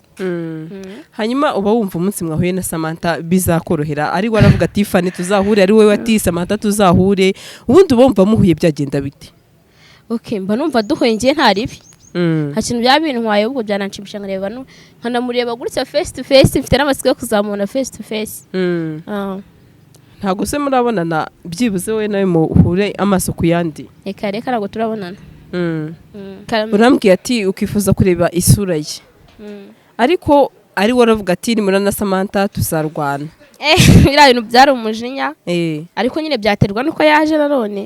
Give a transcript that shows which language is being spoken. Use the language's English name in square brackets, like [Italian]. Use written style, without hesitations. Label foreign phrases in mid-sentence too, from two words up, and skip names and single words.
[Kinyarwanda] Hanyuma uba wumva umunsi mwahuye na Samantha bizakorohera ari waravuga ati Fanny tuzahure ari wowe ati Samantha tuzahure ubundi uba wumva muhuye byagenda biti? Okay, mba numva duhuye ngiye nta ribi. Hakintu bya bintu nkwaye ubwo byananshimisha nkareba nkanamureba gutya [English] face to face [Kinyarwanda] mfite n'amatsiko yo kuzamubona [English] face to face. [Kinyarwanda] Ntabwo se murabonana byibuze we nawe muhure amaso ku yandi? Reka ntabwo turabonana. Urambwiye ati ukifuza kureba isura ye ariko ari waravuga ati ni murana Samantha tuzarwana. Biriya bintu byari umujinya ariko nyine byaterwa nuko yaje nanone.